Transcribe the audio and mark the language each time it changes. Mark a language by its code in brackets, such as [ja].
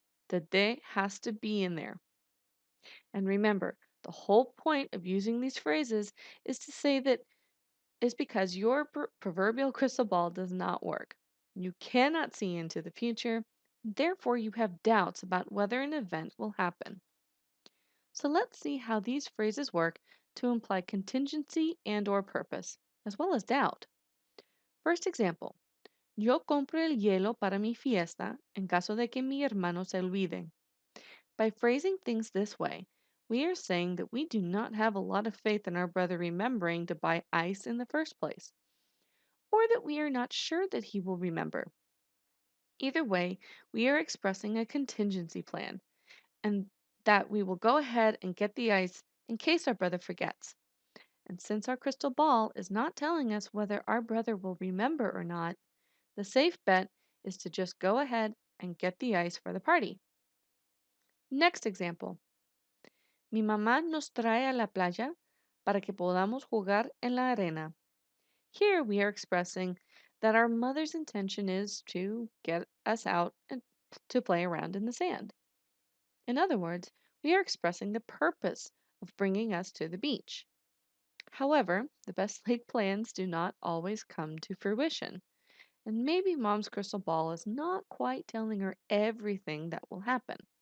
[en] The de has to be in there. And remember, the whole point of using these phrases is to say that is because your proverbial crystal ball does not work. You cannot see into the future, therefore you have doubts about whether an event will happen. So let's see how these phrases work to imply contingency and or purpose, as well as doubt. First example, [es] yo compro el hielo para mi fiesta en caso de que mi hermano se olvide. [en] By phrasing things this way, we are saying that we do not have a lot of faith in our brother remembering to buy ice in the first place, or that we are not sure that he will remember. Either way, we are expressing a contingency plan, and that we will go ahead and get the ice in case our brother forgets. And since our crystal ball is not telling us whether our brother will remember or not, the safe bet is to just go ahead and get the ice for the party. Next example. [es] Mi mamá nos trae a la playa para que podamos jugar en la arena. [en] Here we are expressing that our mother's intention is to get us out and to play around in the sand. In other words, we are expressing the purpose of bringing us to the beach. However, the best laid plans do not always come to fruition, and maybe mom's crystal ball is not quite telling her everything that will happen.